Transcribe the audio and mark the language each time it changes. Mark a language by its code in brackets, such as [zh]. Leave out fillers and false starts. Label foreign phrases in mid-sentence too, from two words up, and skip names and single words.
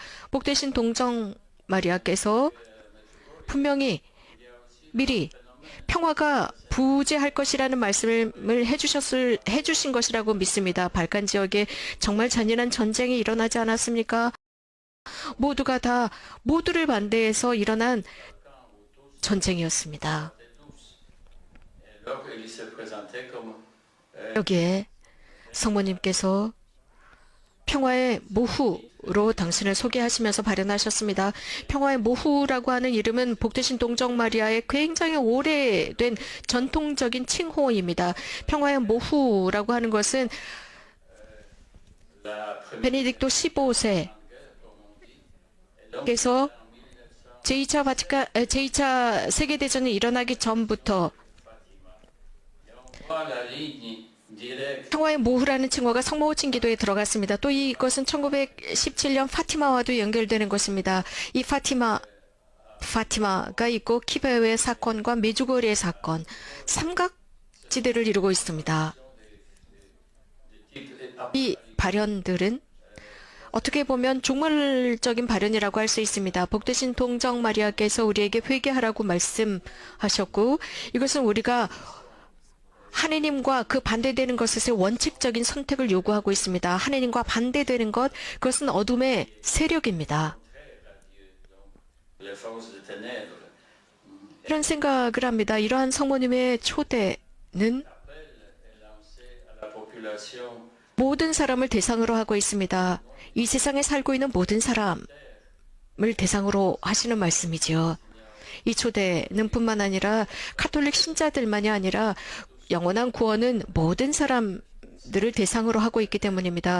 [ko] 복되신 동정 마리아께서 분명히 미리 평화가 부재할 것이라는 말씀을 해주신 것이라고 믿습니다. 발칸 지역에 정말 잔인한 전쟁이 일어나지 않았습니까? 모두를 반대해서 일어난 전쟁이었습니다. [fr] alors il se présentait comme [ko] 여기에 성모님께서 평화의 모후로 당신을 소개하시면서 발현하셨습니다. 평화의 모후라고 하는 이름은 복되신 동정 마리아의 굉장히 오래된 전통적인 칭호입니다. 평화의 모후라고 하는 것은 베네딕토 15세께서 제2차 세계대전이 일어나기 전부터 [fr] la ligne directe [ko] 평화의 모후라는 칭호가 성모호칭 기도에 들어갔습니다. 또 이것은 1917년 파티마와도 연결되는 것입니다. 이 파티마가 있고 키베오의 사건과 메주거리의 사건, 삼각지대를 이루고 있습니다. 이 발현들은 어떻게 보면 종말적인 발현이라고 할 수 있습니다. 복되신 동정 마리아께서 우리에게 회개하라고 말씀하셨고, 이것은 우리가 하느님과 그 반대되는 것에서 원칙적인 선택을 요구하고 있습니다. 하느님과 반대되는 것, 그것은 어둠의 세력입니다. [fr] les forces de ténèbres. [ko] 이런 생각을 합니다. 이러한 성모님의 초대는 [fr] Appel est lancé à la population [ko] 모든 사람을 대상으로 하고 있습니다. 이 세상에 살고 있는 모든 사람을 대상으로 하시는 말씀이지요. 이 초대는 뿐만 아니라 카톨릭 신자들만이 아니라 영원한 구원은 모든 사람들을 대상으로 하고 있기 때문입니다.